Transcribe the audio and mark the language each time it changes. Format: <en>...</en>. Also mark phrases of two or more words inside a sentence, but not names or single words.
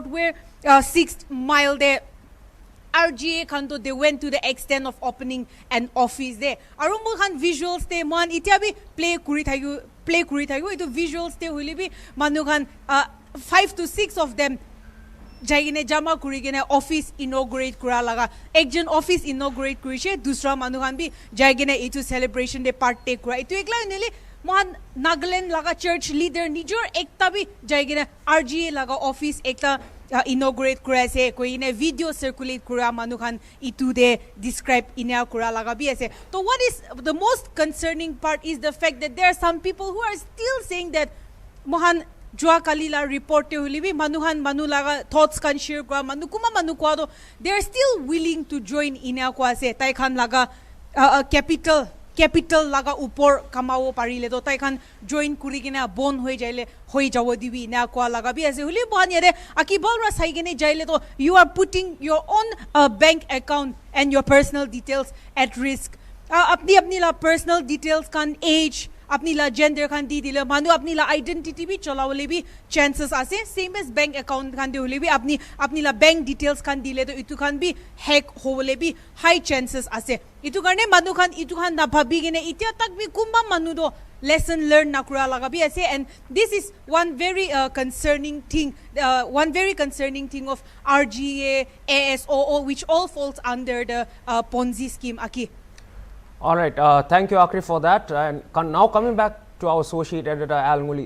<nag>where 6 mile de RGA kanto</nag> <en>they went to the extent of opening an office there</en> <nag>aru mo khan visuals te man itia bi play kuri thayu itu visuals te holi bi manu khan 5 to 6 of them jaigine jama kuri gene</nag> <en>office inaugurate</en> <nag>kura laga ekjon office inaugurate kuri she dusra manu khan bi jaigine itu celebration de part take kura itu ekla nele mohan Nagaland laga</nag> <en>church leader</en> <nag>nijor ekta bi jaigine RGA laga office ekta inaugurate kura ase koi ne video circulate kura manu khan itu de describe ina kura laga bi ase</nag> <en>so what is the most concerning part is the fact that there are some people who are still saying that</en> <nag>mohan jua kalila report te holibi manu laga thoughts kan share kura manu kwa do</nag> <en>they are still willing to join</en> <nag>ina kwa ase tai khan laga capital laga upor kamao parile to tai khan join kuri gina bon hoi jawo dibi na kwa laga bi ase huli bon yare akibal ra sai gene jaile to</nag> <en>you are putting your own bank account and your personal details at risk</en> <nag>apni la</nag> <en>personal details</en> <nag>kan age apni la</nag> <en>gender</en> <nag>kan di dile manu apni la identity bi cholawole bi chances ase</nag> <en>same as bank account</en> <nag>kan de hole bi apni la</nag> <en>bank details</en> <nag>kan dile to itu kan bi hack hole bi</nag> <en>high chances</en> <nag>ase itu karne manu kan itu kan na bhabi gene itia tak bi kumba manu do</nag> <en>lesson learn</en> <nag>na kura laga bi ase</nag> <en>and this is one very concerning thing of RGA ASOO which all falls under the Ponzi scheme</en> <nag>aki.</nag> <en>All right, thank you, Akri, for that. And now coming back to our associate editor, Al Muli.</en>